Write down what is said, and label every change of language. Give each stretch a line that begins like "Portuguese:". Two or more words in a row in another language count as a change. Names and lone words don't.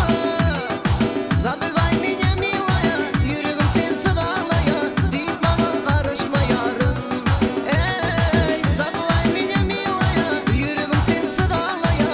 Russian: Забывай меня, милая,
Turkish: yüreğim sensiz ağlaya. Deyip bana karışma yarım.
Russian: Забывай меня, mилая,
Turkish: yüreğim sensiz ağlaya.